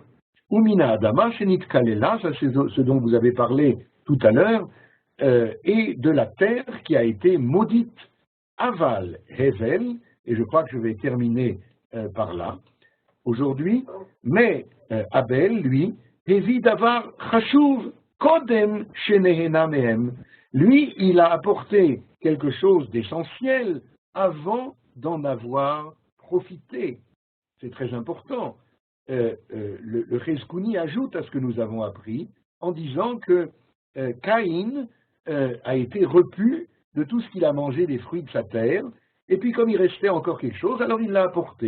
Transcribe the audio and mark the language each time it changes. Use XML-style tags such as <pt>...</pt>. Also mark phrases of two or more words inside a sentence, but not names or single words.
<he>ומן האדמה שנת קללה,</he> <fr>ça c'est ce dont vous avez parlé tout à l'heure, et de la terre qui a été maudite.</fr> <he>אבל הבל,</he> <fr>et je crois que je vais terminer par là aujourd'hui, mais Abel, lui,</fr> <he>הביא דבר חשוב קודם שנהנה מהם.</he> <fr>Lui, il a apporté quelque chose d'essentiel avant d'en avoir profité. C'est très important. Le Chezkouni ajoute à ce que nous avons appris en disant que Caïn a été repu de tout ce qu'il a mangé des fruits de sa terre, et puis comme il restait encore quelque chose, alors il l'a apporté.</fr>